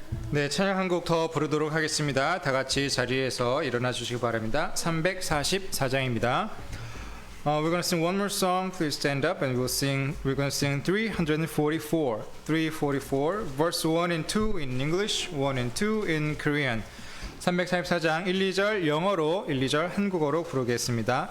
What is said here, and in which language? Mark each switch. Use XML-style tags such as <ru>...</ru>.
<ko>네, 찬양 한 곡 더 부르도록 하겠습니다. 다 같이 자리에서 일어나 주시기 바랍니다. 344장입니다.</ko> <en>We're going to sing one more song. Please stand up and we're going to sing 344. 344 verse 1 and 2 in English, 1 and 2 in Korean.</en> <ko>344장 1, 2절 영어로 1, 2절 한국어로 부르겠습니다.</ko>